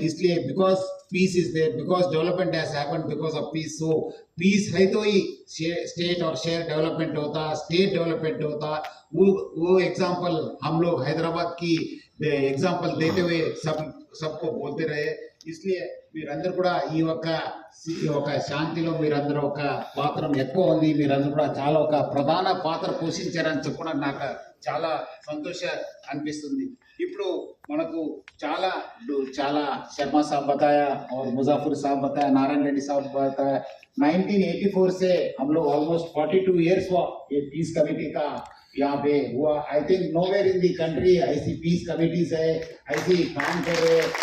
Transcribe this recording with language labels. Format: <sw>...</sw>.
<en>इसलिए because peace is there, because development has happened because of peace.</en> <hi>So piece है तो ही state और शहर डेवलपमेंट होता, स्टेट डेवलपमेंट होता। वो एग्जाम्पल हम लोग हैदराबाद की एग्जाम्पल देते हुए सबको बोलते रहे।</hi> <te>इसलिए మీరందరూ కూడా ఈ ఒక శాంతిలో మీరందరూ ఒక పాత్ర ఎక్కువ ఉంది, మీరందరూ కూడా చాలా ఒక ప్రధాన పాత్ర పోషించారని చెప్పడం నాకు చాలా సంతోషం అనిపిస్తుంది। ఇప్పుడు మనకు చాలా చాలా</te> <hi>शर्मा साहब बताया और मुजफ्फर साहब बताया, नारायण रेड्डी साहब बताया। 1984 से हम लोग ऑलमोस्ट 42 इयर्स हुआ ये पीस कमेटी का यहाँ पे हुआ।</hi> <en>I think nowhere in the country</en> <hi>ऐसी पीस कमेटीज है, ऐसी काम कर रहे।</hi>